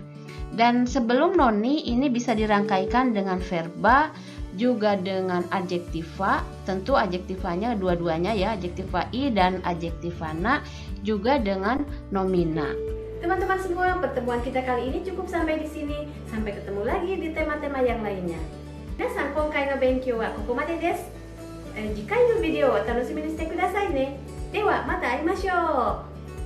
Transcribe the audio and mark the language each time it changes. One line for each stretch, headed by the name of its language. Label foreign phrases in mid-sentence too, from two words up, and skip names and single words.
Indonesian: Dan sebelum noni ini bisa dirangkaikan dengan verba, juga dengan adjektiva, tentu adjektivanya dua-duanya ya, adjektiva i dan adjektivana, juga dengan nomina. Teman-teman semua, pertemuan kita kali ini cukup sampai di sini. Sampai ketemu lagi di tema-tema yang lainnya.
Japanese: 皆さん、今回の勉強はここまでです. 次回のビデオを楽しみにしてくださいね. では, またありましょう.